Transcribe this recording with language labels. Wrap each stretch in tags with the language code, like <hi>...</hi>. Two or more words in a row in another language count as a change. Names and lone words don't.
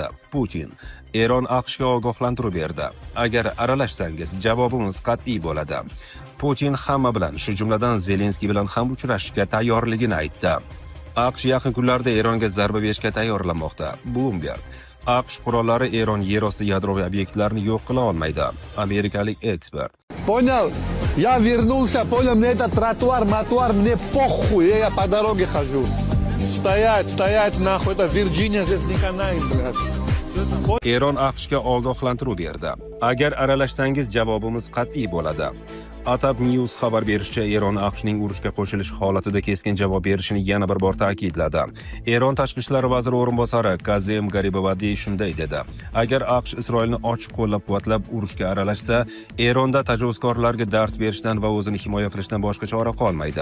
<uz>Putin: Eron AQShga ogohlantiruv berdi. Agar aralashsangiz, javobimiz qat'iy bo'ladi. Putin hamma bilan, shu jumladan Zelenskiy bilan ham uchrashishga tayyorligini aytdi. AQSh yaqin kunlarda Eronga zarba berishga tayyorlanmoqda. Bloomberg: AQSh qurollari Eron yerosti yadroviy obyektlarini yo'q qila olmaydi. Amerikalik ekspert:</uz> <ru>Понял? Я вернулся, понял, мне этот тротуар, мне похуй, я по дороге хожу. Стоять, нахуй, это Virginia, здесь не канает, блядь.</ru> <uz>Eron AQShga ogohlantiruv berdi. Agar aralashsangiz, javobimiz qat'iy bo'ladi. Atab News xabar berishicha, Eron AQShning urushga qo'shilish holatida keskin javob berishini yana bir bor ta'kidladi. Eron tashqi ishlar vaziri o'rinbosari Kazem Garibabadi shunday dedi: Agar AQSh Isroilni ochiq qo'llab-quvvatlab urushga aralashsa, Eronda tajovuzkorlarga dars berishdan va o'zini himoya qilishdan boshqa chora qolmaydi.</uz>